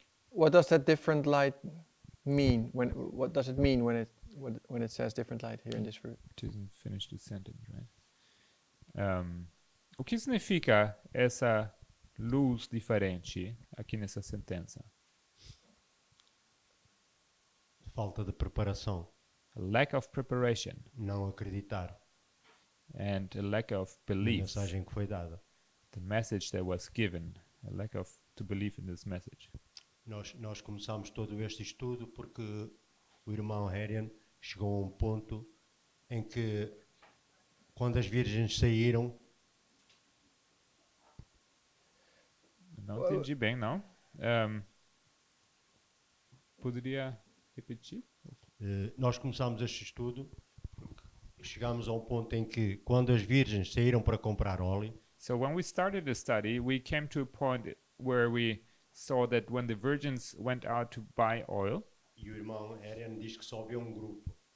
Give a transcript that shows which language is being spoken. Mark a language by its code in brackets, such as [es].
[en] What does that different light mean? What does it mean when it says different light here in this verse? Didn't finish the sentence, right? [pt] O que significa essa luz diferente aqui nessa sentença? Falta de preparação, [en] A lack of preparation [pt] não acreditar [en] and a lack of [pt] na [en] belief. [pt] mensagem que foi dada. [en] The message that was given, a lack of to believe in this message. [pt] Nós começamos todo este estudo porque o irmão Arjan chegou a um ponto em que, quando as virgens saíram, Não entendi bem, não. Poderia repetir? nós começamos este estudo porque chegámos a um ponto em que, quando as virgens saíram para comprar óleo, [en] So when we started the study, we came to a point where we saw that when the virgins went out to buy oil, [pt] E o irmão Arjan diz que só vê um grupo.